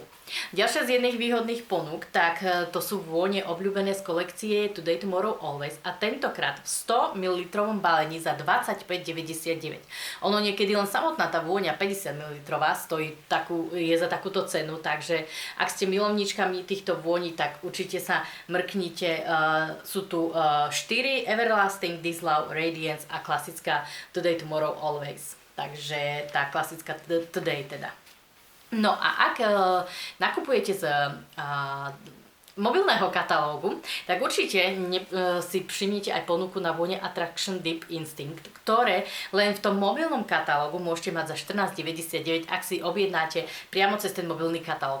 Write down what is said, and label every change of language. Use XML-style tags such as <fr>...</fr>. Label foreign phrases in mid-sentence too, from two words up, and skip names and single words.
<sk>Ďalšia z jedných výhodných ponúk, tak to sú vône obľúbené z kolekcie Today, Tomorrow, Always a tentokrát v 100 ml balení za 25,99. Ono niekedy len samotná tá vôňa 50 ml je za takúto cenu, takže ak ste milovníčkami týchto vôní, tak určite sa mrknite. Sú tu 4: Everlasting, This Love, Radiance a klasická Today, Tomorrow, Always. Takže tá klasická Today teda. No a ak nakupujete z mobilného katalógu, tak určite si všimnite aj ponuku na vône Attraction Deep Instinct, ktoré len v tom mobilnom katalógu môžete mať za 14,99, ak si objednáte priamo cez ten mobilný katalóg.</sk>